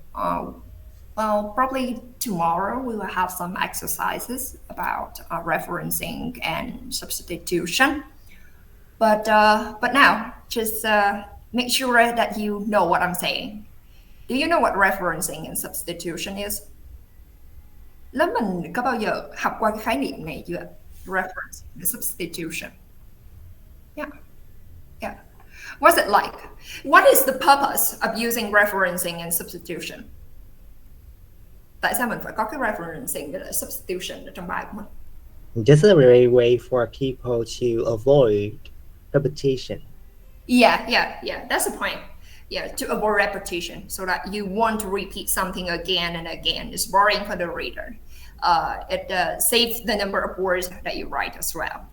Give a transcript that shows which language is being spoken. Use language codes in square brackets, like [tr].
[en] Well, probably tomorrow we will have some exercises about referencing and substitution. But now, just make sure that you know what I'm saying. Do you know what referencing and substitution is? [vi] Lớp mình có bao giờ học qua cái khái niệm này chưa? [en] Reference and substitution. Yeah. What's it like? What is the purpose of using referencing and substitution? [vi] Tại sao mình phải có cái referencing và substitution ở trong bài của mình? [en] Just a way for people to avoid repetition. Yeah. That's the point. Yeah, to avoid repetition, so that you won't repeat something again and again. It's boring for the reader. It saves the number of words that you write as well.